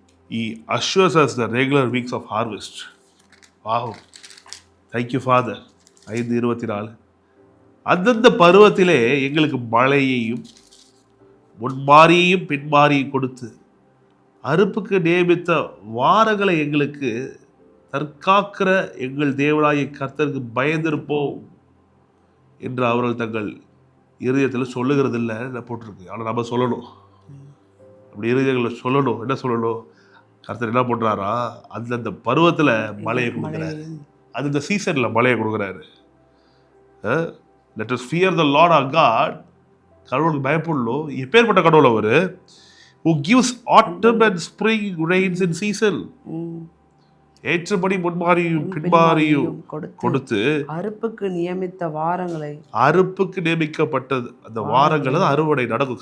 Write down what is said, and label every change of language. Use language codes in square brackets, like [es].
[en] He assures us the regular weeks of harvest. Wow. Thank you Father. 5:24. [ta] அந்தந்த பருவத்திலே எங்களுக்கு மழையையும் முன்மாரியையும் பின்மாரியும் கொடுத்து அறுப்புக்கு நியமித்த வாரங்களை எங்களுக்கு தற்காக்கிற எங்கள் தேவனாகிய கர்த்தருக்கு பயந்திருப்போம் என்று அவர்கள் தங்கள் இருதயத்தில் சொல்லுகிறது இல்லை போட்டிருக்கு. ஆனால் நம்ம சொல்லணும், அப்படி இருதயங்களை சொல்லணும். என்ன சொல்லணும்? கர்த்தர் என்ன பண்ணுறாரா, அந்தந்த பருவத்தில் மழையை கொடுக்குறாரு, அந்தந்த சீசனில் மழையை கொடுக்குறாரு. [en] Let us fear the lord our God. [ta] கடவுளுக்கு பயப்படணும். எப்பேற்பட்ட கடவுள் அவர்? [en] who gives autumn and spring rains in season. [ta] ஏற்றபடி முன்மாரியும் பின்மாரியும் கொடுத்து அறுப்புக்கு நியமித்த வாரங்களை, அறுப்புக்கு நியமிக்கப்பட்டது அந்த வாரங்கள் தான் அறுவடை நடக்கும்.